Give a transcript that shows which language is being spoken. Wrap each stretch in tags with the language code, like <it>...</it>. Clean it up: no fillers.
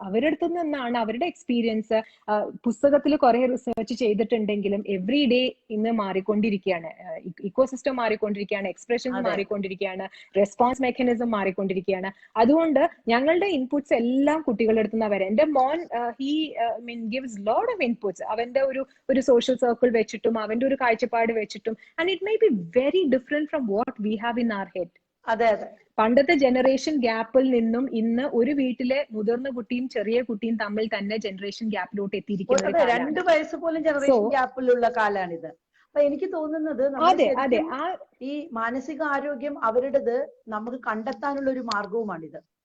<ml>അവരുടെ അടുത്ത് നിന്നാണ് അവരുടെ എക്സ്പീരിയൻസ്. പുസ്തകത്തിൽ കുറെ റിസർച്ച് ചെയ്തിട്ടുണ്ടെങ്കിലും എവറി ഡേ ഇന്ന് മാറിക്കൊണ്ടിരിക്കുകയാണ്. ഇക്കോസിസ്റ്റം മാറിക്കൊണ്ടിരിക്കുകയാണ്, എക്സ്പ്രഷൻസ് മാറിക്കൊണ്ടിരിക്കുകയാണ്, റെസ്പോൺസ് മെക്കാനിസം മാറിക്കൊണ്ടിരിക്കുകയാണ്. അതുകൊണ്ട് ഞങ്ങളുടെ ഇൻപുട്സ് എല്ലാം കുട്ടികളുടെ അടുത്ത് നിന്നാണ് വരാം. എന്റെ മോൻ</ml> <en>he gives lot of inputs.</en> <ml>അവന്റെ ഒരു സോഷ്യൽ സർക്കിൾ വെച്ചിട്ടും അവന്റെ ഒരു കാഴ്ചപ്പാട് വെച്ചിട്ടും,</ml> <en>and it may be very different from what we have in our head.</en> <ml>അതെ. പണ്ടത്തെ ജനറേഷൻ ഗ്യാപ്പിൽ നിന്നും ഇന്ന് ഒരു വീട്ടിലെ മുതിർന്ന കുട്ടിയും ചെറിയ കുട്ടിയും തമ്മിൽ തന്നെ ജനറേഷൻ ഗ്യാപ്പിലോട്ട് എത്തിയിരിക്കുന്നത് 2 വയസ്സ് പോലും ജനറേഷൻ ഗ്യാപ്പിലുള്ള കാലാണിത്. അപ്പൊ എനിക്ക് തോന്നുന്നത് ഈ മാനസിക ആരോഗ്യം അവരുടേത് നമുക്ക് കണ്ടെത്താനുള്ള ഒരു മാർഗവുമാണിത്.</ml>